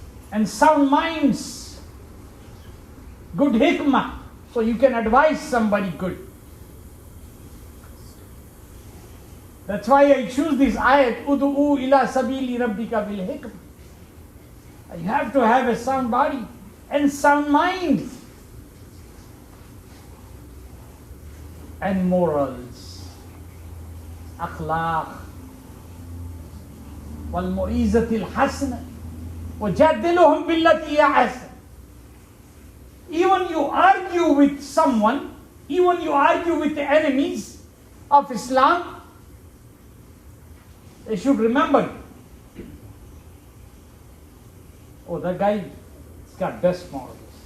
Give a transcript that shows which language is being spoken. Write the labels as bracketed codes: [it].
[en] And sound minds, good hikmah, so you can advise somebody good. That's why I choose this ayat, [ar] Udu'u ila sabili rabbika bil hikmah. [en] You have to have a sound body and sound mind. And morals, [ar] akhlaq, والموعظة الحسنة وجادلهم بالتي هي أحسن. [en] Even you argue with someone, even you argue with the enemies of Islam, they should remember, oh, that guy's got best morals.